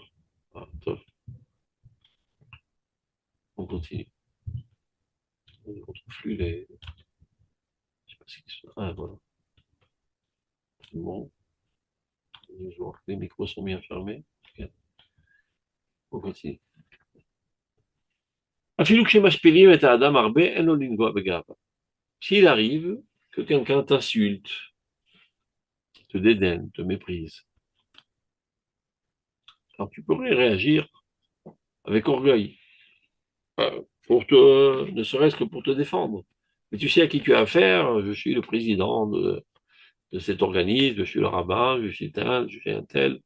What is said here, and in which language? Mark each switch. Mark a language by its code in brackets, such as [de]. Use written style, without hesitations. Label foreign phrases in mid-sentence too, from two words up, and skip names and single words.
[fr] Ah, top. On continue. On ne retrouve plus les. Je sais pas ce qui se passe. Ah, voilà. Bon. Je vois que les micros sont bien fermés. Ok. On continue. [he] אפילו כשמשפילים את האדם הרבה, אין לו לנגוע בגאווה. [fr] S'il arrive que quelqu'un t'insulte, te dédaigne, te méprise, alors tu pourrais réagir avec orgueil, ne serait-ce que pour te défendre. Mais tu sais à qui tu as affaire, je suis le président de cet organisme, je suis le rabbin, je suis un tel.